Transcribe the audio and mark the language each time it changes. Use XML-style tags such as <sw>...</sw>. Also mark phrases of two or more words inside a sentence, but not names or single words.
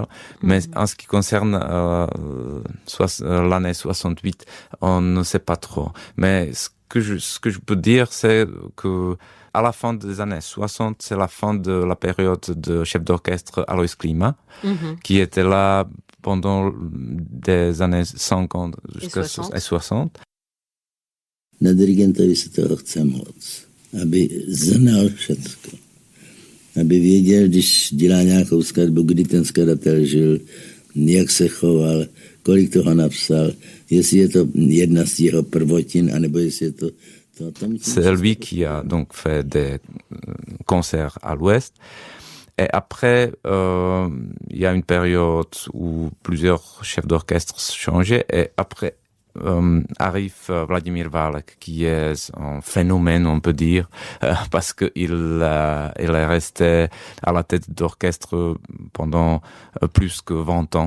<fr>Mais en ce qui concerne l'année 68, on ne sait pas trop. Mais ce que je peux dire, c'est que à la fin des années 60, c'est la fin de la période de chef d'orchestre Alois Klima, qui était là pendant des années 50 jusqu'à 60.</fr> <cs>Na dirigentovi se toho chce moc, aby znal všetko. Aby věděl, když dělá nějakou skladbu, kdy ten skladatel žil, jak se choval, kolik toho napsal, jestli je to jedna z jeho prvotin, anebo jestli je to.</cs> <fr>C'est lui qui a donc fait des concerts à l'Ouest. Et après, il y a une période où plusieurs chefs d'orchestre changeaient. Et après, arrive Vladimír Válek, qui est un phénomène, on peut dire, parce qu'il est resté à la tête d'orchestre pendant plus que 20 ans.</fr>